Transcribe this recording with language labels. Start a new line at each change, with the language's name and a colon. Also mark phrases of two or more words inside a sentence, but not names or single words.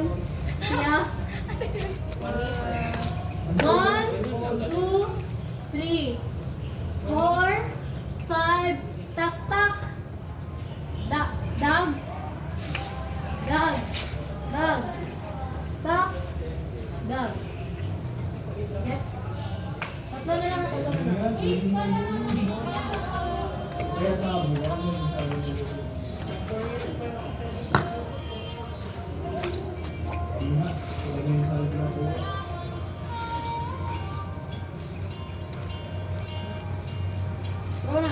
Filipino: Siya. 1, 2, 3, 4, 5. Tak, tak. Dag. Dag. Dag. Dag. Tak. Dag. Gets? Tatlo na lang. Tatlo na lang. Go na.